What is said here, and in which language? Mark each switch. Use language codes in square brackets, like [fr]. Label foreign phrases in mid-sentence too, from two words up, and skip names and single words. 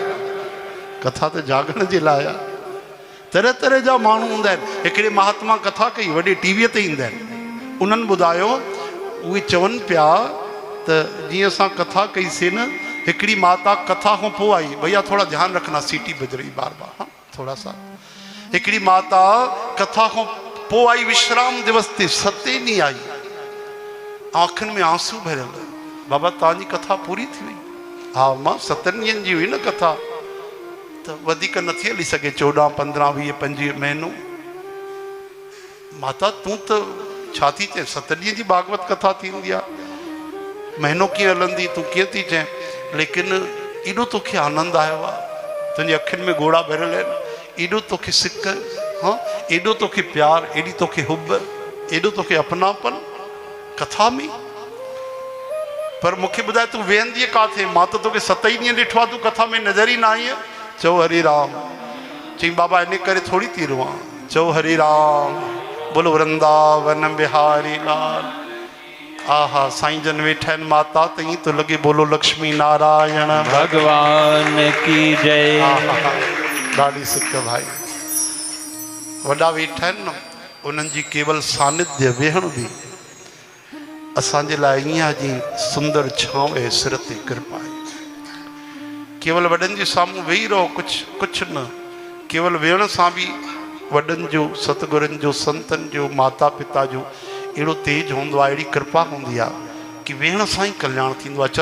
[sd] कथा त जाॻण जे लाइ आहे। तरह तरह जा माण्हू हूंदा आहिनि। हिकिड़े महात्मा कथा कई, वॾे टीवीअ ते ईंदा आहिनि, उन्हनि ॿुधायो, उहे चवनि पिया त जीअं असां कथा कईसीं न, हिकिड़ी माता कथा खां पोइ आई, [hi] भैया थोरा ध्यानु रखना, सीटी बज रही बार बार, हाँ थोड़ा सा। [sd] हिकिड़ी माता कथा खां पोइ आई, विश्राम दिवस ते 7 ॾींहं आई, आंखनि में आंसू भरियल, बाबा तव्हांजी कथा पूरी थी वई? हा मां 7 ॾींहंनि जी हुई न कथा, त वधीक नथी हली सघे, 14, 15, 20, 25 महीनो। माता तूं त छा थी चए, 7 ॾींहं जी भागवत कथा थींदी आहे, महीनो कीअं हलंदी, तूं कीअं थी चए? लेकिन एॾो तोखे आनंद आयो आहे, तुंहिंजी अखियुनि में ॻोढ़ा भरियल आहिनि, एॾो तोखे सिक, हाँ एॾो तोखे प्यार, एॾी तोखे हुब, एॾो तोखे अपनापन कथा में। पर मूंखे ॿुधाए तूं वेहंदी काथे? मां त तोखे 7 ई ॾींहं ॾिठो आहे, तूं कथा में नज़र ई न आई। चओ हरे राम। चई बाबा इन करे थोड़ी थी रोआं। चओ हरे राम, [hi] बोलो वृंदावन बिहारी लाल। [sd] आहा साईं जन वेठा आहिनि, माता त ईअं थो लॻे [hi] बोलो लक्ष्मी नारायण भगवान की जय। [sd] ॾाढी सिक भाई, वॾा वेठा आहिनि न, उन्हनि जी केवल सानिध्य वेहण बि असांजे लाइ ईअं आहे जीअं सुंदर छांव आहे, सिर ते कृपा आहे। केवल वॾनि जे साम्हूं वेही रहो, कुझु न, केवल वेहण सां बि वॾनि जो, सतगुरनि जो, संतनि जो, माता पिता जो अहिड़ो तेज हूंदो आहे, अहिड़ी कृपा हूंदी आहे कि वेहण सां ई कल्याण थींदो आहे।